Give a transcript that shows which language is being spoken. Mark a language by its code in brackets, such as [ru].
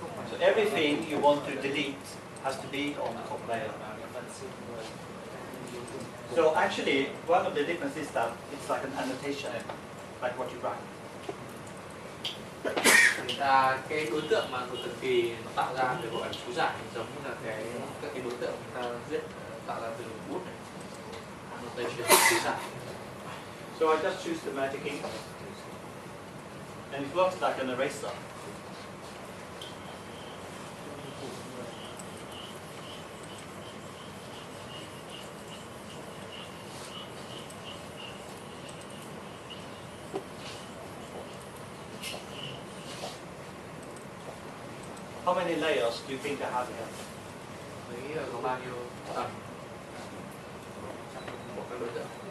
[en] So everything you want to delete has to be on the top layer. So actually, one of the differences is that it's like an annotation, like what you write. [vi] Cái đối tượng mà mực thần kỳ nó tạo ra để gọi là chú giải giống như là các cái đối tượng người ta viết tạo ra từ bút này. Annotation, chú giải. [en] So I just choose the Magic Ink, and it works like an eraser. How many layers do you think I have here? [vi] Mấy có bao nhiêu tầng của các đối tượng?